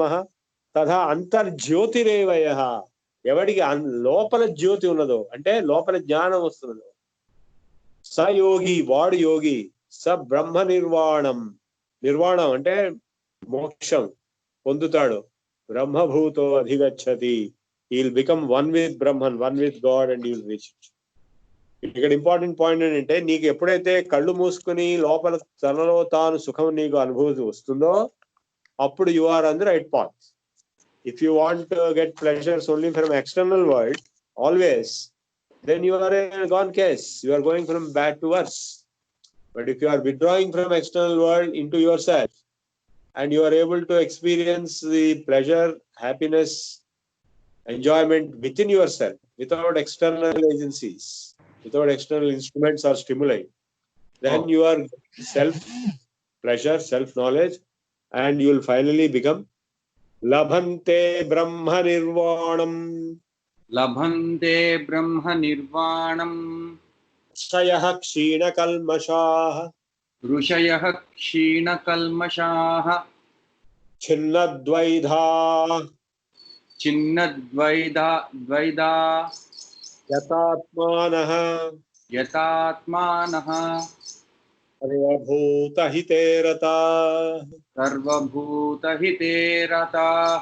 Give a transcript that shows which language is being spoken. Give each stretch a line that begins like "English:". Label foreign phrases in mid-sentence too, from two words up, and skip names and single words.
Sanskrit: తథా అంతర్జ్యోతిరేవయః,
Telugu: ఎవడికి లోపల జ్యోతి ఉన్నదో అంటే లోపల జ్ఞానం వస్తున్నదో,
Sanskrit: స యోగి,
Telugu: వాడు యోగి.
Sanskrit: స బ్రహ్మ నిర్వాణం,
Telugu: నిర్వాణం అంటే మోక్షం పొందుతాడు.
Sanskrit: బ్రహ్మభూతో అధిగచ్చతి,
English: He will become one with Brahman, one with God, and he will reach it.
Telugu: ఇక్కడ
English: important point
Telugu: ఏంటంటే, నీకు ఎప్పుడైతే కళ్ళు మూసుకుని లోపల తనలో తాను సుఖం నీకు అనుభూతి వస్తుందో, అప్పుడు
English: you are on the right path. If you want to get pleasures only from external world, always, then you are in a gone case. You are going from bad to worse. But if you are withdrawing from external world into yourself, and you are able to experience the pleasure, happiness, enjoyment within yourself, without external agencies, without external instruments or stimuli, then you are self-pleasure, self-knowledge, and you will finally become
Sanskrit: లభంతే బ్రహ్మ నిర్వాణం. लभन्ते ब्रह्म निर्वाणम् క్షయః క్షీణకల్మషాః ऋषयः क्षीण कल्मषाः ఛిన్నద్వైధాః छिन्नद्वैधाः యతాత్మానః यतात्मानः సర్వభూతహితే రతాః. సర్వభూతహితే రతాః.